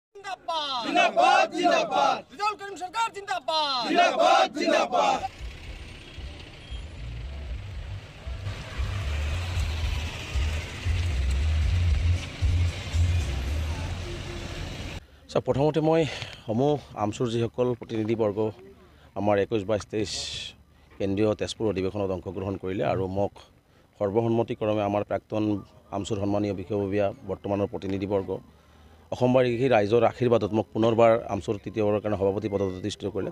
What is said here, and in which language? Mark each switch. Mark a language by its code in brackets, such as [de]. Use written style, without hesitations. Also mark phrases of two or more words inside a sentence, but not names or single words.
[hi] जिंदाबाद जिंदाबाद जिंदाबाद रिजवान करीम सरकार जिंदाबाद जिंदाबाद जिंदाबाद [as] প্ৰথমতে মই সমূহ আমচুৰ যিসকল প্ৰতিনিধিবৰ্গ আমাৰ 21-22-23 কেন্দ্ৰীয় তেজপুৰ অধিৱেশনত অংশগ্ৰহণ কৰিলে আৰু মোক সৰ্বসন্মতিক্ৰমে আমাৰ প্ৰাক্তন আমচুৰ সন্মানীয় বিষয়ববীয়া বৰ্তমানৰ প্ৰতিনিধিবৰ্গ অসমবাসী ৰাইজৰ আশীৰ্বাদত মোক পুনৰবাৰ আমচুৰ তৃতীয়বাৰৰ কাৰণে সভাপতি পদত অধিষ্ঠিত কৰিলে।